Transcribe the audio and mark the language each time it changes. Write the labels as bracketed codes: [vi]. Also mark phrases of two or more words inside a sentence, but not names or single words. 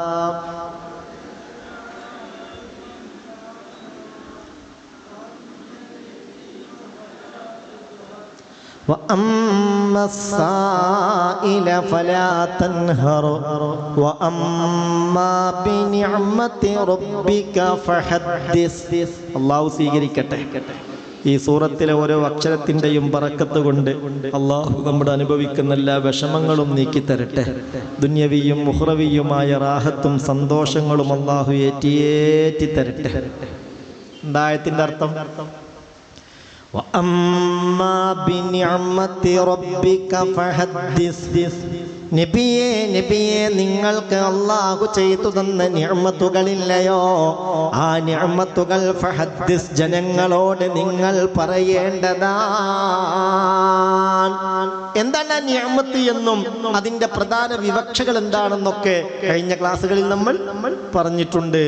[ar] وأما السائل فلا تنهر وأما بنعمة ربك فحدث. [ml] അല്ലാഹു സ്വീകരിക്കട്ടെ. ഈ സൂറത്തിലെ ഓരോ അക്ഷരത്തിൻ്റെയും ബറക്കത്ത് കൊണ്ട് അള്ളാഹു നമ്മുടെ അനുഭവിക്കുന്ന എല്ലാ വിഷമങ്ങളും നീക്കിത്തരട്ടെ. ദുന്യവിയും മുഹ്റവിയുമായ റാഹത്തും സന്തോഷങ്ങളും അള്ളാഹു ഏറ്റി തരട്ടെ. എന്തായത്തിൻ്റെ അർത്ഥം? [ar] وأما بنعمة ربك فحدث. [ml] നബിയെ നിങ്ങൾക്ക് അല്ലാഹു ചെയ്തു തന്ന നിഅമത്തുകളില്ലയോ? ആ നിഅമത്തുകൾ ഫഹദ്ദിസ്, ജനങ്ങളോട് നിങ്ങൾ പറയേണ്ടതാണ്. എന്താണ് നിഅമത്ത് എന്നും അതിന്റെ പ്രധാന വിവക്ഷകൾ എന്താണെന്നൊക്കെ കഴിഞ്ഞ ക്ലാസ്സുകളിൽ നമ്മൾ പറഞ്ഞിട്ടുണ്ട്.